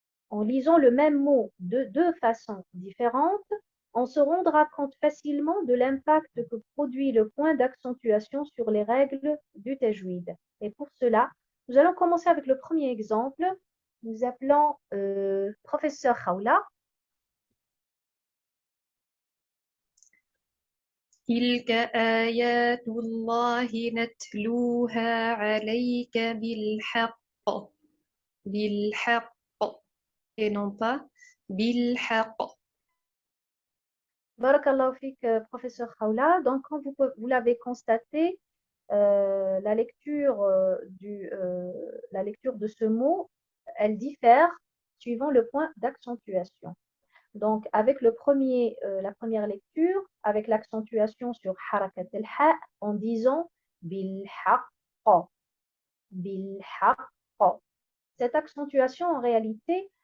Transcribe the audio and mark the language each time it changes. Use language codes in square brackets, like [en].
[fr] En lisant le même mot de deux façons différentes, on se rendra compte facilement de l'impact que produit le point d'accentuation sur les règles du tajwid. Et pour cela, nous allons commencer avec le premier exemple. Nous appelons professeur Khawla. [ar] تلك آيات الله نتلوها عليك بالحق [fr] et non pas [ar] بالحق. Barakallahu fik, professeur Khawla. [fr] Donc, comme vous l'avez constaté, la lecture de ce mot, elle diffère suivant le point d'accentuation. Donc, avec la première lecture, avec l'accentuation sur harakat al-ha, en disant bil-haqq. Cette accentuation, en réalité,